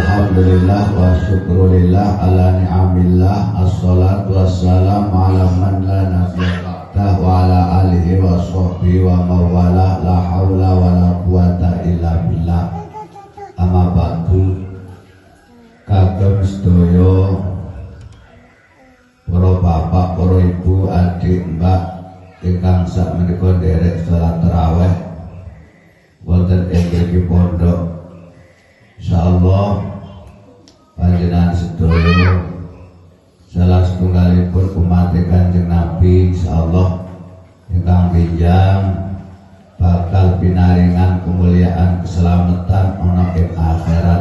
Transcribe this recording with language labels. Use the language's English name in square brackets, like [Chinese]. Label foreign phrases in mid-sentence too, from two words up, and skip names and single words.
[Arabic] الحمد لله والشكر لله على نعم الله. الصلاة والسلام على من لا نبي بعده وعلى آله وصحبه وموالاه. لا حول ولا قوة إلا بالله. أما بعد. [Javanese] Kagem sedaya para bapak, para ibu, adik, mbak ingkang sakmenika nderek salat tarawih wonten ing mriki pondok. Insyaallah panjenengan sedaya salah setunggalipun umat Kanjeng Nabi insyaallah ingkang pinjang bakal pinaringan kemuliaan keselamatan ana ing akhirat.